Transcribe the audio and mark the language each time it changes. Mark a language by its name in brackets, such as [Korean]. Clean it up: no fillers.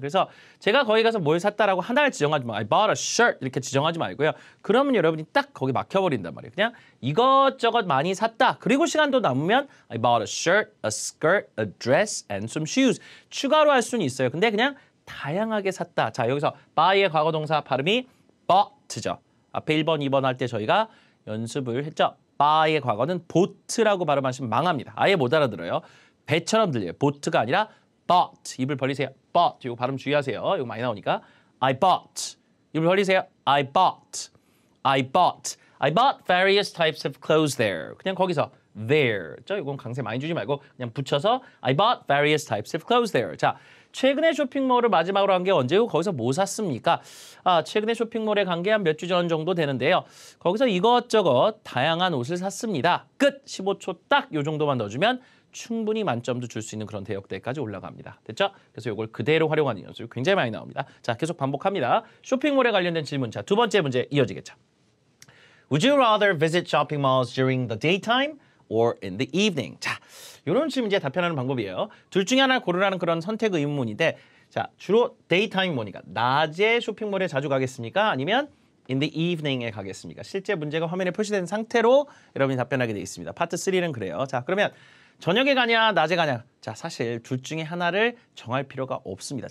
[Korean] 그래서 제가 거기 가서 뭘 샀다라고 하나를 지정하지 마. [English] I bought a shirt [Korean] 이렇게 지정하지 말고요. 그러면 여러분이 딱 거기 막혀버린단 말이에요. 그냥 이것저것 많이 샀다. 그리고 시간도 남으면 [English] I bought a shirt, a skirt, a dress, and some shoes. [Korean] 추가로 할 수는 있어요. 근데 그냥 다양하게 샀다. 자, 여기서 buy의 과거동사 발음이 bought죠. 앞에 1번, 2번 할 때 저희가 연습을 했죠. buy의 과거는 bought라고 발음하시면 망합니다. 아예 못 알아들어요. 배처럼 들려요. bought가 아니라 bought. 입을 벌리세요. bought. 이거 발음 주의하세요. 이거 많이 나오니까. [English] I bought. 입을 벌리세요. I bought. [Korean] I bought. [English] I bought various types of clothes there. [Korean] 그냥 거기서 there. 이건 강세 많이 주지 말고 그냥 붙여서 [English] I bought various types of clothes there. [Korean] 자, 최근에 쇼핑몰을 마지막으로 한 게 언제고 거기서 뭐 샀습니까? 최근에 쇼핑몰에 간 게 한 몇 주 전 정도 되는데요. 거기서 이것저것 다양한 옷을 샀습니다. 끝! 15초 딱 요 정도만 넣어주면 충분히 만점도 줄 수 있는 그런 대역대까지 올라갑니다. 됐죠? 그래서 이걸 그대로 활용하는 연습이 굉장히 많이 나옵니다. 자, 계속 반복합니다. 쇼핑몰에 관련된 질문. 자, 두 번째 문제 이어지겠죠. [English] Would you rather visit shopping malls during the daytime or in the evening? [Korean] 자, 이런 질문 이제 답변하는 방법이에요. 둘 중에 하나 고르라는 그런 선택 의문인데, 자, 주로 데이타임이 뭐니까? 낮에 쇼핑몰에 자주 가겠습니까? 아니면 [English] in the evening [Korean] 에 가겠습니까? 실제 문제가 화면에 표시된 상태로 여러분이 답변하게 되어 있습니다. 파트 3는 그래요. 자, 그러면 저녁에 가냐, 낮에 가냐? 자, 사실 둘 중에 하나를 정할 필요가 없습니다.